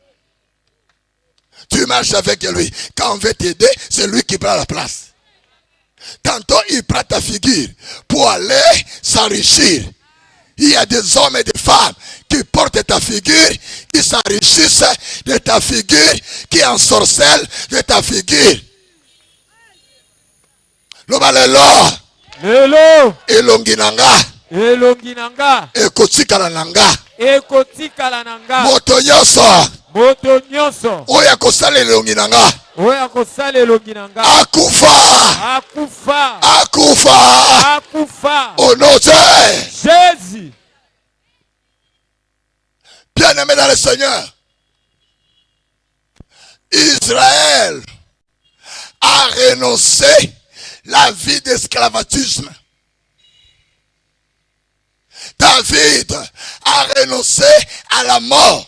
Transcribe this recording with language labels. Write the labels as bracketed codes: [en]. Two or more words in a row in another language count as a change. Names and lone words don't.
[fr] Tu marches avec lui, quand on veut t'aider, c'est lui qui prend la place. Tantôt il prend ta figure pour aller s'enrichir. Il y a des hommes et des femmes qui portent ta figure, qui s'enrichissent de ta figure, qui ensorcellent de ta figure. [ln] Lelo. Elonginanga. Elonginanga. Ekotikala nanga. Ekotikala nanga. Moto nyonso. Moto nyonso. Oya kosala elonginanga. Oya kosala elonginanga. Akufa. Akufa. Akufa. Akufa. [fr] Au nom de Jésus. Bien-aimé dans le Seigneur, Israël a renoncé la vie d'esclavagisme. David a renoncé à la mort.